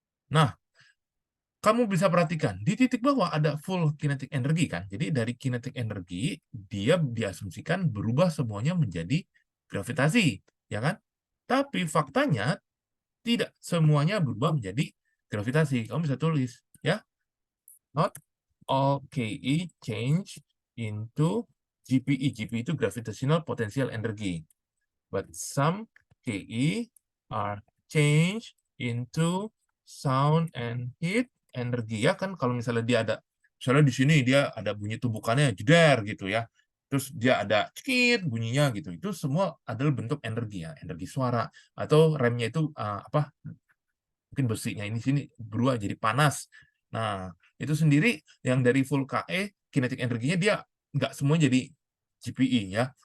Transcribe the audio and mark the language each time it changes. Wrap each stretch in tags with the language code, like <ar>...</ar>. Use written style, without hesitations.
<id>Nah, kamu bisa perhatikan di titik bawah ada full kinetic energy kan. Jadi dari kinetic energy dia diasumsikan berubah semuanya menjadi gravitasi, ya kan? Tapi faktanya tidak semuanya berubah menjadi gravitasi. Kamu bisa tulis ya.</id> <en>Not all KE change into GPE. GPE itu gravitational potential energy. But some KE are changed into sound and heat energy.</en> <id>Ya kan kalau misalnya dia ada, misalnya di sini dia ada bunyi tumbukannya jeder gitu ya. Terus dia ada cekit bunyinya gitu. Itu semua adalah bentuk energi ya, energi suara atau remnya itu apa? Mungkin besinya ini sini berubah jadi panas. Nah, itu sendiri yang dari full KE, kinetic energinya dia nggak semua jadi GPE ya.</id>